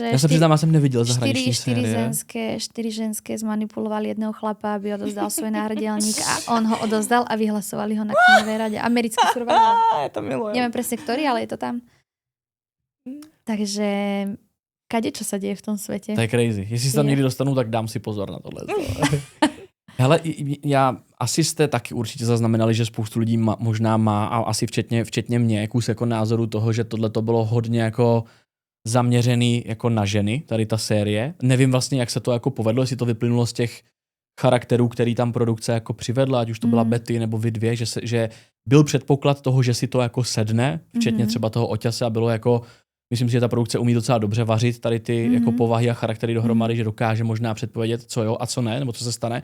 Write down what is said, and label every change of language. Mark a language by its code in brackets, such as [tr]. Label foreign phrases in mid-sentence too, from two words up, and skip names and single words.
[sk] Ja sa priznám, ja som nevidel zahraničný série. 4 ženské zmanipulovali jedného chlapa, aby odovzdal svoj náhradilník a on ho odovzdal a vyhlasovali ho na kmeňovej rade. Americký survivor. Ja to milujem. Neviem presne ktorý, ale je to tam. Takže kade čo sa deje v tom svete? To je crazy. [cs] Jestli sa tam někdy dostanu, tak dám si pozor na tohle. Hele, asi jste taky určitě zaznamenali, že spoustu lidí možná má, a asi včetně mě, kus jako názoru toho, že tohle to bylo hodně jako zaměřený jako na ženy, tady ta série. Nevím vlastně, jak se to jako povedlo, jestli to vyplynulo z těch charakterů, který tam produkce jako přivedla, ať už to byla Betty nebo vy dvě, že byl předpoklad toho, že si to jako sedne, včetně třeba toho Oťase a bylo jako, myslím si, že ta produkce umí docela dobře vařit tady ty jako povahy a charaktery dohromady, že dokáže možná předpovědět, co jo a co ne, nebo co se stane.